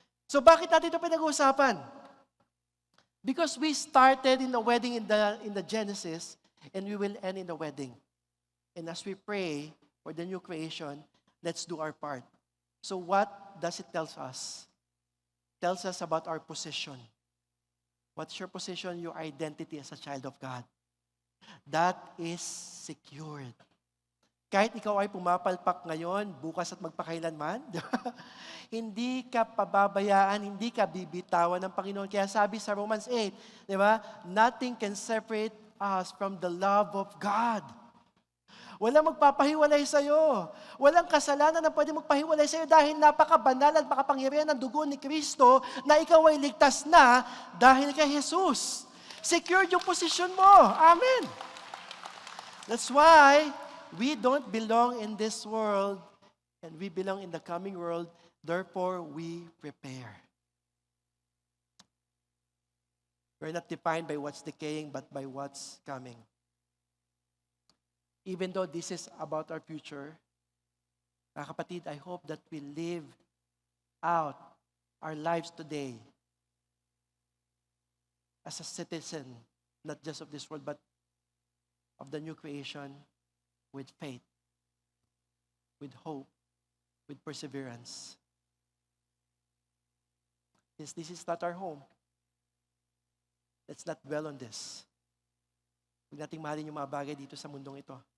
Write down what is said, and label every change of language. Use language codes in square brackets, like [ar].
[tl] So bakit natin ito pinag-uusapan? [en] Because we started in the wedding in the Genesis and we will end in the wedding. And as we pray for the new creation, let's do our part. So what does it tell us? It tells us about our position. What's your position? Your identity as a child of God. That is secured. [tl] Kahit ikaw ay pumapalpak ngayon, bukas at magpakailanman, hindi ka pababayaan, hindi ka bibitawan ng Panginoon. Kaya sabi sa Romans 8, di ba? [en] Nothing can separate us from the love of God. [tl] Walang magpapahiwalay sa'yo. Walang kasalanan na pwede magpahiwalay sa'yo dahil napakabanal at makapangyarihan ng dugo ni Kristo na ikaw ay ligtas na dahil kay Jesus. Secured yung posisyon mo. Amen. [en] That's why we don't belong in this world and we belong in the coming world. Therefore, we prepare. We're not defined by what's decaying but by what's coming. Even though this is about our future, [tl] mga kapatid, [en] I hope that we live out our lives today as a citizen, not just of this world, but of the new creation with faith, with hope, with perseverance. Since this is not our home, let's not dwell on this. [tl] Huwag nating mahalin yung mga bagay dito sa mundong ito.